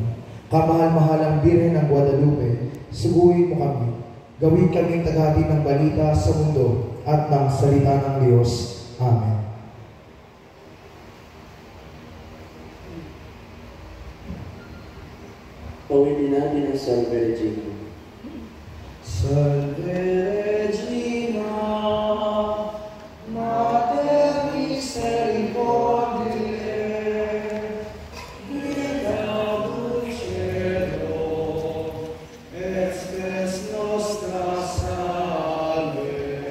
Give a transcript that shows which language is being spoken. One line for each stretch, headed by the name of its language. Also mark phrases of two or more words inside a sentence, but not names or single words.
Filipino: Kamahal-mahalang Birhen ng Guadalupe, suguin mo kami. Gawin kaming tagahatid ng balita sa mundo at ng salita ng Diyos. Amen. Pawinin natin ang Salve Regina.
Latin: Salve Regina, Mater Misericordiae, Vita dulcedo, et spes nostra salve,